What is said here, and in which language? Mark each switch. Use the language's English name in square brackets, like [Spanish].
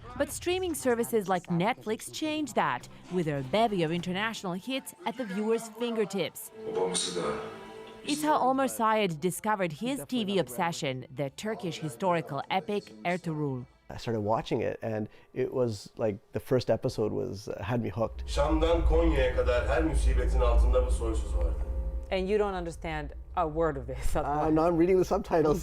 [English] But streaming services like Netflix changed that, with a bevy of international hits at the viewer's fingertips. It's how Omar Syed discovered his TV obsession, the Turkish historical epic Ertuğrul. I started watching it, and it was like the first episode had me hooked. [Turkish] Şam'dan Konya'ya kadar her musibetin altında bu soysuz vardı. [English] And you don't understand a word of it. No, I'm reading the subtitles.